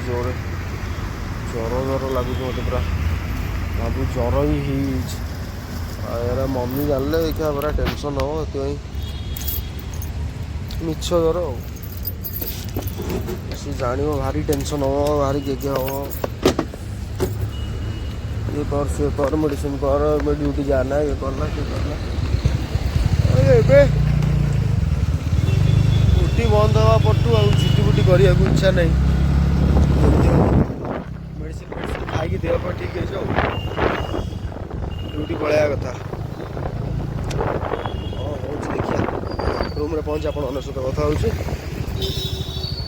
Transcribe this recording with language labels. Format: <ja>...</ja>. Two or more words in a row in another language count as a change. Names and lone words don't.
<or>ଜୋରରେ ଜ୍ୱର ଲାଗୁଛି ମୋତେ, ପୁରା ଭାବୁ ଜ୍ୱର ହିଁ ହେଇଯାଇଛି। ଆଉ ଏରା ମମି ଜାଣିଲେ ଦେଖିବା ପୁରା ଟେନସନ୍ ହେବ, ସେଥିପାଇଁ ମିଛ ଜ୍ୱର ଆଉ। ସେ ଜାଣିବ ଭାରି ଟେନସନ୍ ହେବ, ଭାରି ଗେଗେ ହେବ।</or> <hi>ये कर मेडिसिन कर, ड्यूटी जाना, ये करना से करना।</hi> <or>ଏବେ ଛୁଟି ବନ୍ଦ ହେବା ପଟୁ ଆଉ ଛୁଟି ଫୁଟି କରିବାକୁ ଇଚ୍ଛା ନାହିଁ। ମେଡ଼ିସିନ ଖାଇକି ଦେହ ପାଇଁ ଠିକ୍ ହେଇଛି, ଆଉ ଡ୍ୟୁଟି ପଳେଇବା କଥା। ହଁ ହେଉଛି, ଦେଖିବା ରୁମ୍ରେ ପହଞ୍ଚି ଆପଣମାନଙ୍କ ସହିତ କଥା ହେଉଛି।</or>